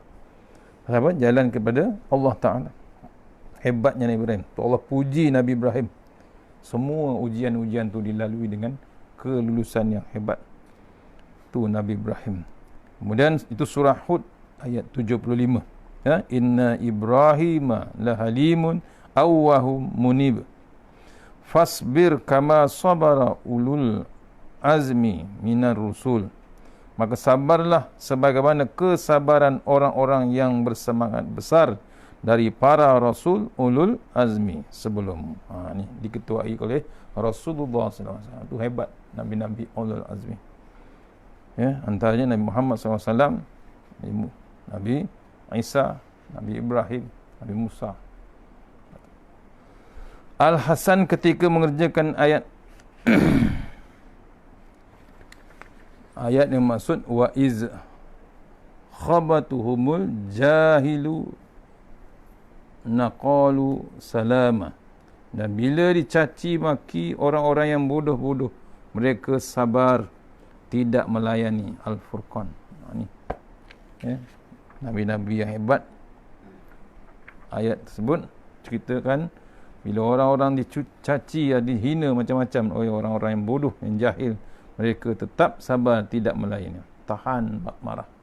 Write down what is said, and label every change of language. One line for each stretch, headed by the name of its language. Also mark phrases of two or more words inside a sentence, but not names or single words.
Malay: Kenapa? Jalan kepada Allah Ta'ala. Hebatnya Nabi Ibrahim. Tu Allah puji Nabi Ibrahim. Semua ujian-ujian tu dilalui dengan kelulusan yang hebat. Tu Nabi Ibrahim. Kemudian itu surah Hud ayat 75.
Arabic: يا، إن إبراهيم لحليم أواه منيب. فاصبر كما صبر أولو العزم من الرسل.
Malay: Maka sabarlah sebagaimana kesabaran orang-orang yang bersemangat besar dari para rasul
Arabic: أولو العزم
Malay: sebelum. Ini diketuai oleh Rasulullah SAW. Itu hebat nabi-nabi
Arabic: أولو العزم.
Malay: Ya, antaranya Nabi Muhammad SAW, Nabi Isa, Nabi Ibrahim, Nabi Musa. Al-Hasan ketika mengerjakan ayat ayat yang maksud
Arabic: وإذ خاطبهم الجاهلون قالوا سلاما,
Malay: dan bila dicaci maki orang-orang yang bodoh-bodoh, mereka sabar tidak melayani. Al-Furqan. Ini ya, nabi-nabi yang hebat. Ayat tersebut ceritakan bila orang-orang dicaci, dihina macam-macam oleh orang-orang yang bodoh, yang jahil, mereka tetap sabar tidak melayani, tahan marah.